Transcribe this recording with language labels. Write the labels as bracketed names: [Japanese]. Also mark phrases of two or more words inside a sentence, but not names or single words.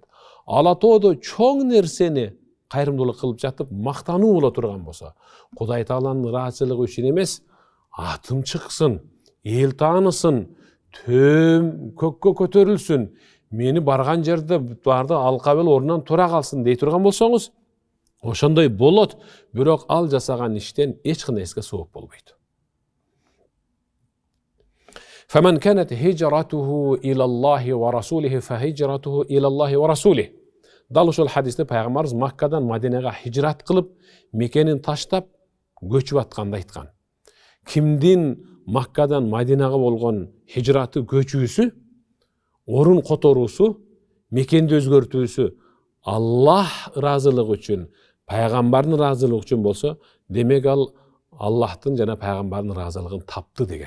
[Kyrgyz] Алатоодой чоң нерсени кайрымдуулук кылып жатып, мактануу боло турган болсо, Кудай Тааланын ыраазычылыгы үчүн эмес, атым чыксын, эл таанысын, төм көккө көтөрүлсүн, мени барган жерде барды алкабел орунан тура калсын дей турган болсоңуз, ошондой болот, бирок ал жасаган иштен эч кандай нерсеге сооп болбойт. [Arabic] فمن كانت هجرته إلى الله ورسوله فهجرته إلى الله ورسوله. [Kyrgyz] Дал ошол хадисте пайгамбарыбыз Маккадан Мадинага хижрат кылып, мекенин таштап, көчүп атканды айткан. Кимдин Маккадан Мадинага болгон хижраты, көчүүсү, орун которуусу, мекенди өзгөртүүсү Аллах ыраазылыгы үчүн, пайгамбардын ыраазылыгы үчүн болсо, демек ал Аллахтын жана пайгамбардын ыраазылыгын тапты деген.